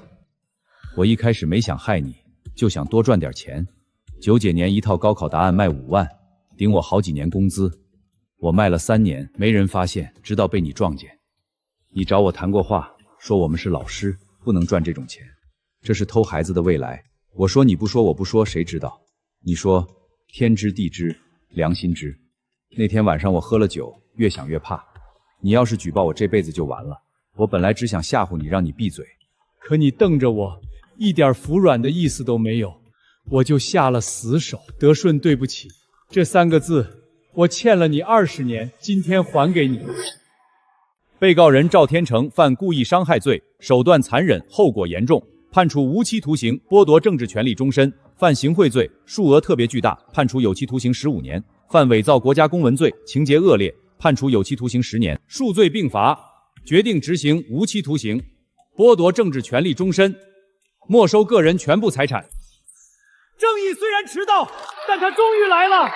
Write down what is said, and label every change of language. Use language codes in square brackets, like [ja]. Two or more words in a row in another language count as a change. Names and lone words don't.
[zh] 我一開始沒想害你，就想多賺點錢。9幾年一套高考答案賣5萬，頂我好幾年工資。我賣了3年，沒人發現，直到被你撞見。你找我談過話，說我們是老師，不能賺這種錢，這是偷孩子的未來。我說你不說，我不說，誰知道？你說天知地知，良心知。那天晚上我喝了酒，越想越怕。你要是舉報我，這輩子就完了。我本來只想嚇唬你，讓你閉嘴，可你瞪着我，一點服軟的意思都沒有，我就下了死手。德順，對不起，這3個字我欠了你20年，今天还给你。被告人赵天成犯故意伤害罪，手段残忍，后果严重，判处无期徒刑，剥夺政治权利终身；犯行贿罪，数额特別巨大，判處有期徒刑15年；犯偽造國家公文罪，情節惡劣，判處有期徒刑10年。數罪並罰，決定執行無期徒刑，剝奪政治權利終身，沒收個人全部財產。正義雖然遲到，但它終於來了。